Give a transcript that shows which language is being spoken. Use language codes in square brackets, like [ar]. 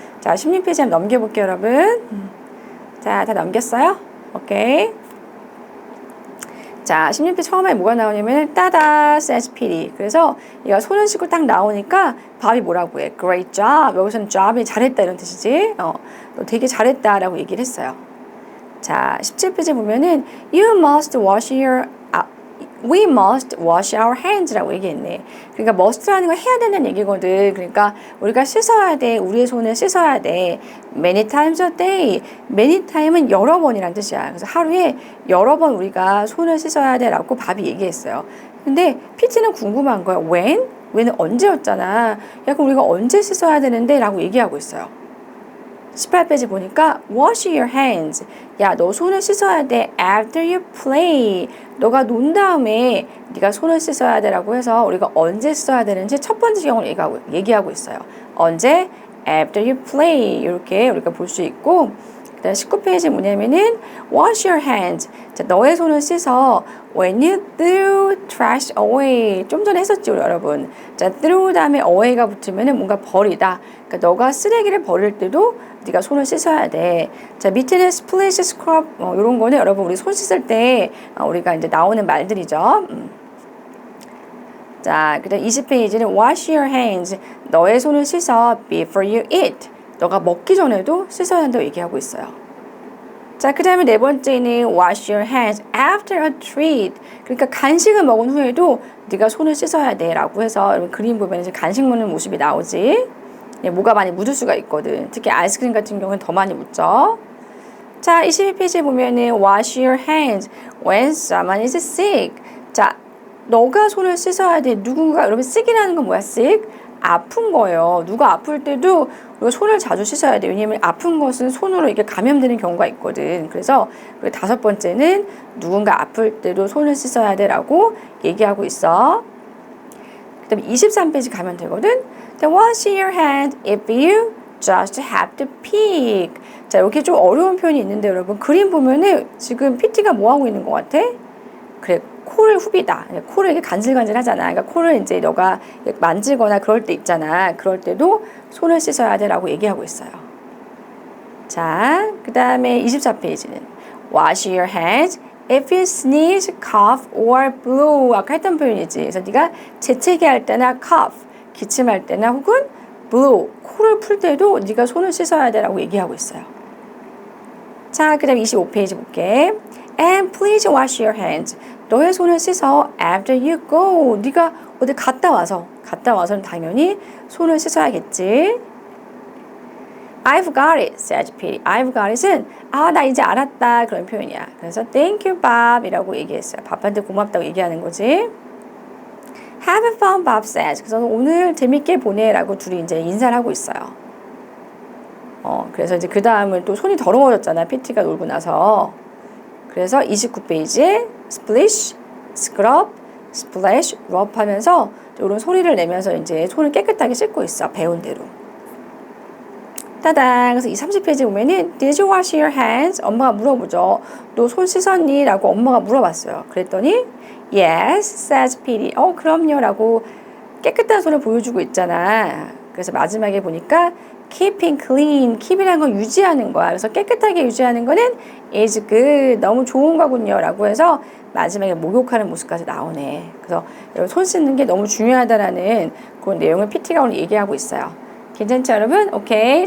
[ko] 자, 16페이지 한번 넘겨볼게요, 여러분. 자, 다 넘겼어요? 오케이. 자, 16페이지 처음에 뭐가 나오냐면 따다 [en] says Petey. [ko] 그래서 얘가 손을 씻고 딱 나오니까 밥이 뭐라고 해? [en] Great job. [ko] 여기서는 job이 잘했다 이런 뜻이지. 너 되게 잘했다라고 얘기를 했어요. 자, 17페이지 보면은 [en] You must wash your We must wash our hands [ko] 라고 얘기했네. 그러니까 must라는 건 해야 되는 얘기거든. 그러니까 우리가 씻어야 돼. 우리의 손을 씻어야 돼. [en] Many times a day. [ko] Many time은 여러 번이란 뜻이야. 그래서 하루에 여러 번 우리가 손을 씻어야 돼 라고 밥이 얘기했어요. 근데 PT는 궁금한 거야. when은 언제였잖아. 약간 우리가 언제 씻어야 되는데 라고 얘기하고 있어요. 18페이지 보니까 [en] wash your hands. [ko] 야, 너 손을 씻어야 돼. [en] after you play. [ko] 너가 논 다음에 네가 손을 씻어야 되라고 해서 우리가 언제 씻어야 되는지 첫 번째 경우를 얘기하고 있어요. 언제? [en] after you play. [ko] 이렇게 우리가 볼 수 있고, 그다음 19페이지 뭐냐면은 wash your hands. 자, 너의 손을 씻어 [en] when you threw trash away. [ko] 좀 전에 했었죠, 여러분. 자, threw 다음에 away가 붙으면은 뭔가 버리다. 그러니까 너가 쓰레기를 버릴 때도 네가 손을 씻어야 돼. 자, 밑에는 splash, scrub 이런 거는 여러분 우리 손 씻을 때 우리가 이제 나오는 말들이죠. 자, 그다음 20페이지는 [en] wash your hands. [ko] 너의 손을 씻어 [en] before you eat. [ko] 너가 먹기 전에도 씻어야 한다고 얘기하고 있어요. 자, 그 다음에 네 번째는 [en] wash your hands after a treat. [ko] 그러니까 간식을 먹은 후에도 네가 손을 씻어야 돼 라고 해서 여러분 그림 보면 이제 간식 먹는 모습이 나오지. 뭐가 많이 묻을 수가 있거든. 특히 아이스크림 같은 경우는 더 많이 묻죠. 자, 22페이지에 보면은 [en] wash your hands when someone is sick. [ko] 자, 너가 손을 씻어야 돼. 누군가, 여러분 sick이라는 건 뭐야? sick? 아픈 거예요. 누가 아플 때도 우리가 손을 자주 씻어야 돼. 왜냐면 아픈 것은 손으로 이게 감염되는 경우가 있거든. 그래서 우리 다섯 번째는 누군가 아플 때도 손을 씻어야 돼라고 얘기하고 있어. 그 다음에 23페이지 가면 되거든. [en] Wash your hand if you just have to pick. [ko] 자, 여기 좀 어려운 표현이 있는데 여러분 그림 보면은 지금 PT가 뭐 하고 있는 것 같아? 그래, 코를 후비다. 코를 이렇게 간질간질 하잖아. 그러니까 코를 이제 너가 만지거나 그럴 때 있잖아. 그럴 때도 손을 씻어야 돼라고 얘기하고 있어요. 자, 그 다음에 24페이지는 [en] Wash your hands if you sneeze, cough, or blow. [ko] 아까 했던 표현이지. 그래서 네가 재채기 할 때나 cough, 기침할 때나 혹은 blow, 코를 풀 때도 네가 손을 씻어야 돼라고 얘기하고 있어요. 자, 그 다음에 25페이지 볼게. [en] And please wash your hands. [ko] 너의 손을 씻어 [en] after you go. [ko] 네가 어디 갔다 와서는 당연히 손을 씻어야겠지. [en] I've got it, said Petey. I've got it [ko] 은 나 이제 알았다 그런 표현이야. 그래서 [en] thank you, Bob [ko] 이라고 얘기했어요. 밥한테 고맙다고 얘기하는 거지. [en] Have fun, Bob says. [ko] 그래서 오늘 재밌게 보내라고 둘이 이제 인사를 하고 있어요. 그래서 이제 그 다음은 또 손이 더러워졌잖아. PT가 놀고 나서. 그래서 29페이지에 splish, scrub, splash, rub 하면서 이런 소리를 내면서 이제 손을 깨끗하게 씻고 있어. 배운 대로. 따단. 그래서 이 30페이지 보면은 [en] Did you wash your hands? [ko] 엄마가 물어보죠. 너 손 씻었니? 라고 엄마가 물어봤어요. 그랬더니 [en] Yes, says Petey. [ko] 그럼요. 라고 깨끗한 손을 보여주고 있잖아. 그래서 마지막에 보니까 keeping clean, keep이라는 건 유지하는 거야. 그래서 깨끗하게 유지하는 거는 is good, 너무 좋은 거군요. 라고 해서 마지막에 목욕하는 모습까지 나오네. 그래서 여러분 손 씻는 게 너무 중요하다라는 그런 내용을 PT가 오늘 얘기하고 있어요. 괜찮죠, 여러분? 오케이.